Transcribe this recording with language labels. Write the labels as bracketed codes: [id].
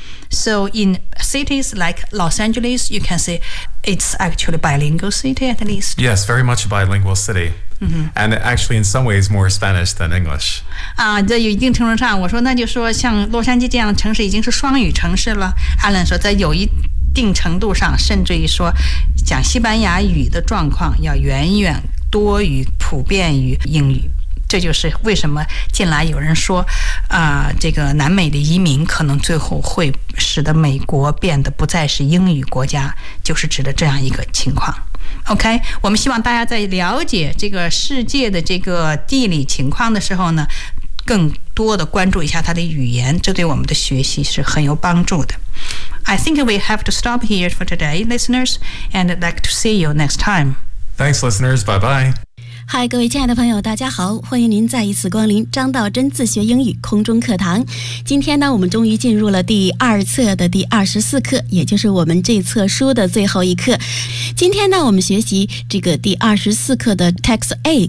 [en] So in cities like Los Angeles, you can say it's actually a bilingual city at least. Yes, very much a bilingual city. And actually in some ways more Spanish than English. [zh] 在一定程度上，我说那就说像洛杉矶这样的城市已经是双语城市了。 Alan 说在有一定程度上，甚至于说讲西班牙语的状况要远远多于普遍于英语。这就是为什么近来有人说这个南美的移民可能最后会使得美国变得不再是英语国家，就是指的这样一个情况。 OK， 我们希望大家在了解这个世界的这个地理情况的时候呢，更多的关注一下它的语言，这对我们的学习是很有帮助的。 [en] I think we have to stop here for today, listeners, and I'd like to see you next time. Thanks, listeners. Bye-bye. [zh] 嗨，各位亲爱的朋友，大家好，欢迎您再一次光临张道真自学英语空中课堂。今天呢，我们终于进入了第二册的第24课，也就是我们这册书的最后一课。今天呢，我们学习这个第24课的 Text A。